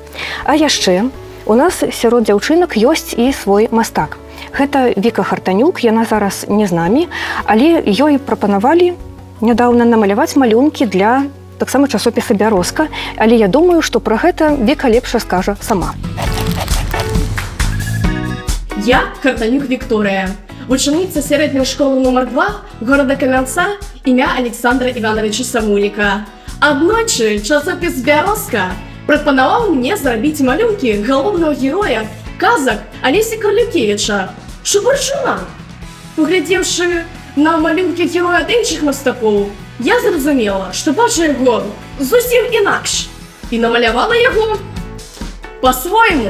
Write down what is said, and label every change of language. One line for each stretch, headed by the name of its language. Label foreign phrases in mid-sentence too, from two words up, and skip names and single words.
Belarusian: А яшчэ у нас сярод дзяўчынак ёсць і свой мастак. Гэта Віка Хартанюк, яна зараз не з намі, але ёй прапанавалі нядаўна намаляваць малюнкі для таксама часопіса «Бярозка». Але я думаю, што пра гэта Віка лепш раскажа сама.
Ukrainian: Я Хартанюк Вікторія, учениця середньої школи номер 2 города Кам'янця ім'я Олександра Івановича Самуліка.
Belarusian: Аднойчы часопіс «Бярозка» прапанаваў мне зрабіць малюнкі галоўнага героя казак Алесі Карлюкевіча – Шубарчуна. Поглядзеўшы на малюнкі героя ад іншых мастакоў, я зразумела, што бачу яго зусім інакш і намалявала яго па-свойму.